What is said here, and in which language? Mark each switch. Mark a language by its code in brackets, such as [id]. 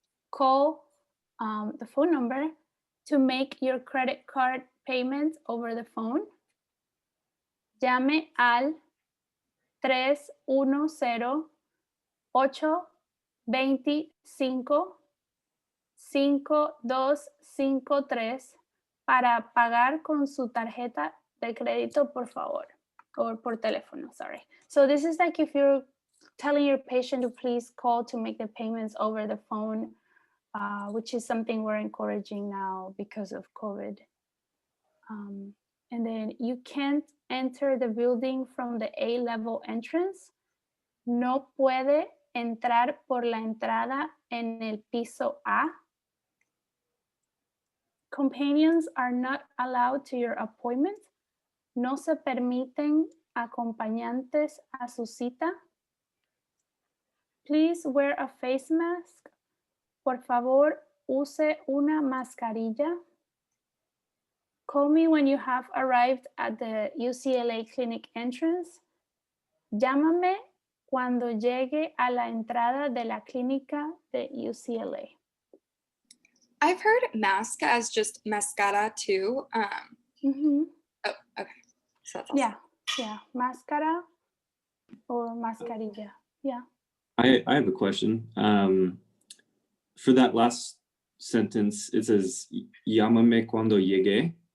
[en] Call the phone number to make your credit card payment over the phone. [es] Llame al 310-825-5253 para pagar con su tarjeta de crédito, por favor, or por teléfono, sorry. [en] So this is like if you're telling your patient to please call to make the payments over the phone, which is something we're encouraging now because of COVID. And then you can't enter the building from the A-level entrance. [es] No puede entrar por la entrada en el piso A. [en] Companions are not allowed to your appointment. [es] No se permiten acompañantes a su cita. [en] Please wear a face mask. [es] Por favor, use una mascarilla. [en] Call me when you have arrived at the UCLA clinic entrance. [es] Llámame cuando llegue a la entrada de la clínica de UCLA. [en] I've heard mask as just mascara too. Oh, okay. So that's awesome. Yeah, máscara or mascarilla. Yeah. I have a question. For that last sentence, it says [es] llámame cuando llegue.